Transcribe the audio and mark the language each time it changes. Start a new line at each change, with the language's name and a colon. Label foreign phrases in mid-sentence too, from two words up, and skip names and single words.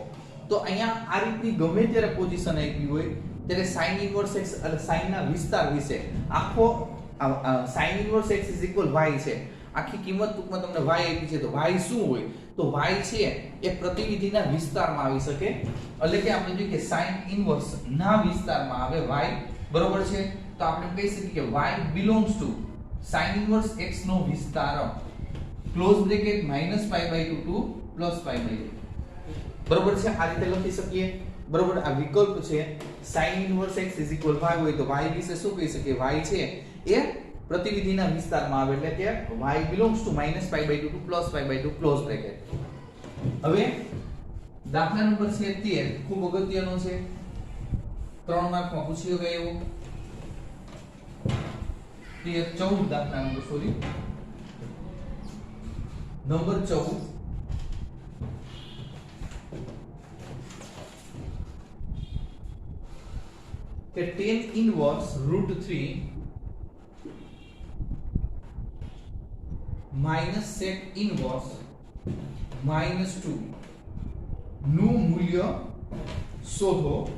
Gujarati: તો અહીંયા આ રીતની ગમે ત્યારે પોઝિશન આપી હોય ત્યારે
English: sin inverse x
Gujarati: એટલે sin ના વિસ્તાર વિશે આખો
English: sin inverse x y
Gujarati: છે, આખી કિંમત ટૂંકમાં તમને y આપી છે, તો y શું હોય, તો y છે એ પ્રતિવિધિના વિસ્તારમાં આવી શકે, એટલે કે આપણે જોઈએ કે
English: sin inverse
Gujarati: ના વિસ્તારમાં આવે y, બરોબર છે. તો આપણે કહી શકીએ કે
English: y belongs to sin inverse x
Gujarati: નો વિસ્તાર
English: close bracket -pi by 2 to +pi by 2,
Gujarati: બરોબર છે. આ રીતે લખી શકીએ, બરોબર. આ વિકલ્પ છે.
English: sin inverse x y
Gujarati: હોય તો y વિશે શું કહી શકીએ, y છે એ પ્રતિવિધિના વિસ્તારમાં આવે એટલે કે
English: y belongs to -pi by 2 to +pi by 2 close bracket.
Gujarati: હવે દાખલા નંબર છે 13, ખૂબ અગત્યનો છે, 3 માર્કમાં પૂછ્યો ગયો એવો. 14 દાખલા નંબર સોરી નંબર 14 કે
English: tan inverse √3 minus sec inverse -2
Gujarati: નું મૂલ્ય શોધો.